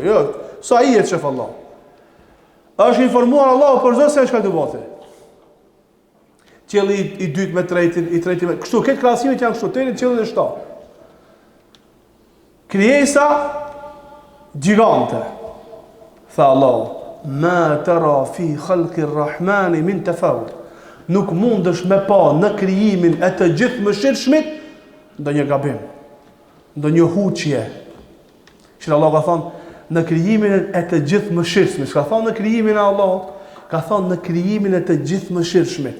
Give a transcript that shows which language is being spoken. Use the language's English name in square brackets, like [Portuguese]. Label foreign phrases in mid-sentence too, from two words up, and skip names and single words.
[Albanian] Jo, sa i e të shef Allah. Është informuar Allah për çdo se çka do bëte. Qielli i dytë me tretin, i treti me kështu, këtë krahasimet janë kështu, tani qielli i shtatë. Krijesa gjigante. [Arabic] Tha Allah, ما ترى في خلق الرحمن من تفاوت. [Albanian] Nuk mundesh me pa në krijimin e të gjithë mëshirshmit ndonjë gabim, ndonjë huçje. Që Allah ka thënë në krijimin e të gjithë mëshirshmit, ka thënë në krijimin e Allahut, ka thënë në krijimin e të gjithë mëshirshmit.